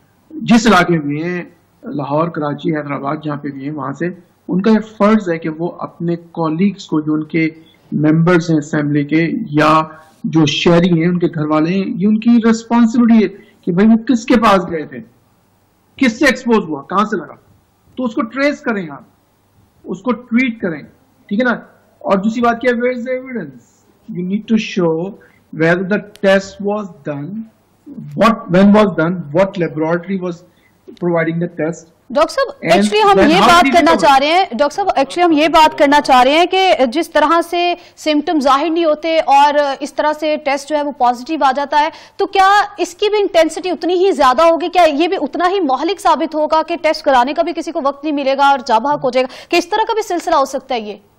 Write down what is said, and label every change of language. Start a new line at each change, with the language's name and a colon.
Urdu: جس علاقے میں بھی ہیں، لاہور، کراچی، حیدرآباد، جہاں پہ بھی ہیں، وہاں سے ان کا یہ فرض ہے کہ وہ اپنے کولیگز کو، جو ان کے ممبرز ہیں اسمبلی کے یا جو شہری ہیں، ان کے گھر والے ہیں، یہ ان کی ریسپانسبلٹی ہے کہ بھائی وہ کس کے پاس گئے تھے، کس سے ایکسپوز ہوا، کہاں سے لگا، تو اس کو ٹریس کریں، آپ اس کو ٹویٹ کریں، ٹھیک ہے نا. اور دوسری بات کیا ہے،
English: where is the evidence? You need to show whether the test was done, when was done, what laboratory was providing the test.
Urdu: Doctor صاحب ایکچولی ہم یہ بات کرنا چاہ رہے ہیں، ڈاکٹر صاحب ایکچولی ہم یہ بات کرنا چاہ رہے ہیں کہ جس طرح سے سمٹم ظاہر نہیں ہوتے اور اس طرح سے ٹیسٹ جو ہے وہ پازیٹیو آ جاتا ہے، تو کیا اس کی بھی انٹینسٹی اتنی ہی زیادہ ہوگی؟ کیا یہ بھی اتنا ہی مہلک ثابت ہوگا کہ ٹیسٹ کرانے کا بھی کسی کو وقت نہیں ملے گا اور جا بحق ہو جائے گا، کہ اس طرح کا بھی سلسلہ ہو سکتا ہے؟ یہ